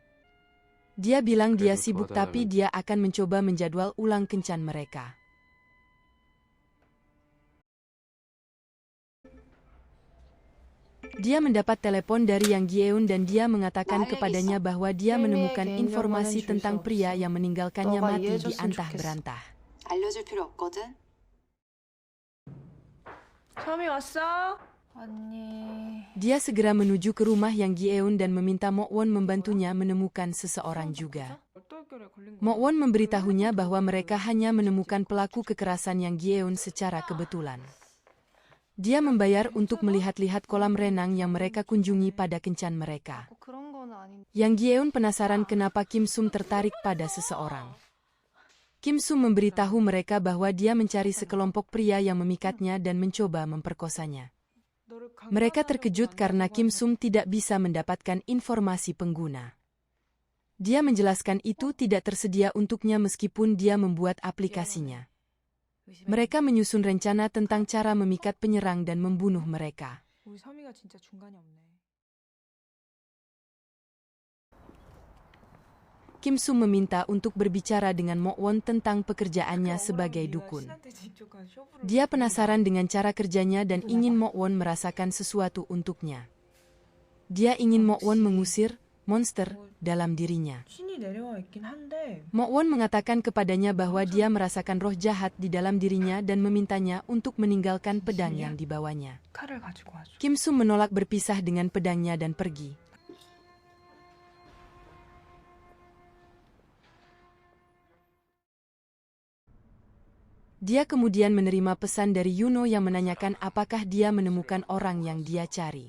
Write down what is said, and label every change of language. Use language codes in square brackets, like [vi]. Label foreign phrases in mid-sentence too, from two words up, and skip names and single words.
[id] Dia bilang dia sibuk tapi dia akan mencoba menjadwal ulang kencan mereka. Dia mendapat telepon dari Yang Gyeon dan dia mengatakan kepadanya bahwa dia menemukan informasi tentang pria yang meninggalkannya mati di antah berantah. [ko] 알려줄 필요 없거든. 처음이 왔어? 언니. [id] Dia segera menuju ke rumah Yang Gyeon dan meminta Mokwon membantunya menemukan seseorang juga. Mokwon memberitahunya bahwa mereka hanya menemukan pelaku kekerasan Yang Gyeon secara kebetulan. Dia membayar untuk melihat-lihat kolam renang yang mereka kunjungi pada kencan mereka. [ko] 그런 건 아닌데. [id] Yang Gyeon penasaran kenapa Kim Sum tertarik pada seseorang. Kim Sum memberitahu mereka bahwa dia mencari sekelompok pria yang memikatnya dan mencoba memperkosanya. Mereka terkejut karena Kim Sum tidak bisa mendapatkan informasi pengguna. Dia menjelaskan itu tidak tersedia untuknya meskipun dia membuat aplikasinya. Mereka menyusun rencana tentang cara memikat penyerang dan membunuh mereka. [ko] 우리 서미가 진짜 중간이 없네. [id] Kim Sum meminta untuk berbicara dengan Mo Won tentang pekerjaannya sebagai dukun. Dia penasaran dengan cara kerjanya dan ingin Mo Won merasakan sesuatu untuknya. Dia ingin Mo Won mengusir monster dalam dirinya. [ko] 신이 내려와 있긴 한데 [id] Mo Won mengatakan kepadanya bahwa dia merasakan roh jahat di dalam dirinya dan memintanya untuk meninggalkan pedang yang dibawanya. [ko] 칼을 가지고 와줘. [id] Kim Sum menolak berpisah dengan pedangnya dan pergi. Dia kemudian menerima pesan dari Yuno yang menanyakan apakah dia menemukan orang yang dia cari.